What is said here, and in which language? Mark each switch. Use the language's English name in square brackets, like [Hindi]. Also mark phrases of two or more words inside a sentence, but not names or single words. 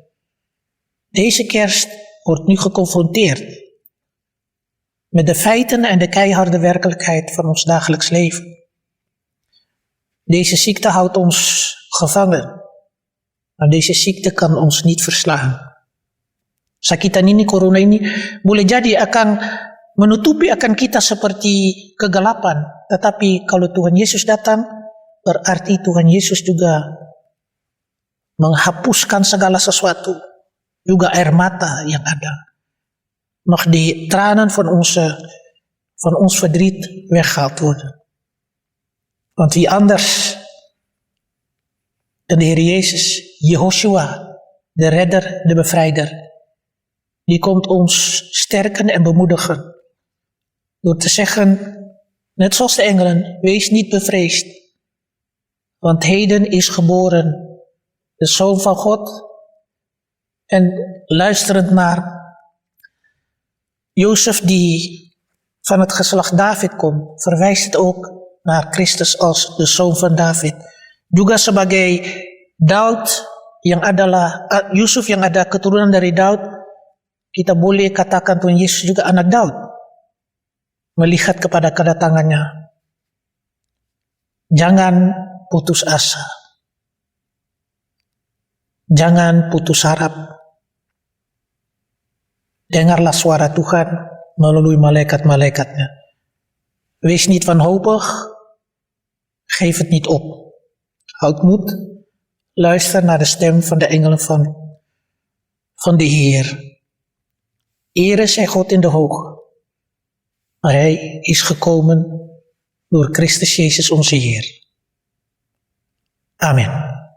[Dutch] Deze kerst wordt nu geconfronteerd met de feiten en de keiharde werkelijkheid van ons dagelijks leven. Deze ziekte houdt ons gevangen, maar deze ziekte kan ons niet verslaan. [Indonesian] Sakitan ini, corona ini boleh jadi akan menutupi akan kita seperti kegelapan, tetapi kalau Tuhan Yesus datang, berarti Tuhan Yesus juga menghapuskan segala sesuatu, juga air mata yang ada. [Dutch] Mag die tranen van ons verdriet weggehaald worden. Want wie anders dan de Heer Jezus, Jehoshua, de redder, de bevrijder, die komt ons sterken en bemoedigen. Door te zeggen, net zoals de engelen, wees niet bevreesd. Want heden is geboren de Zoon van God. En luisterend naar Jozef die van het geslacht David komt, verwijst het ook naar Christus als de Zoon van David. [Indonesian] Juga sebagai Daud yang adalah Yusuf yang ada keturunan dari Daud, kita boleh katakan Tuhan Yesus juga anak Daud. Melihat kepada kedatangannya. Jangan putus asa. Jangan putus harap. Dengarlah suara Tuhan melalui malaikat-malaikatnya. [Dutch] Wees niet wanhopig. Geef het niet op. Houd moed. Luister naar de stem van de engelen van de Heer. Ere zij God in de hoogte. Maar hij is gekomen door Christus Jezus onze Heer. Amen.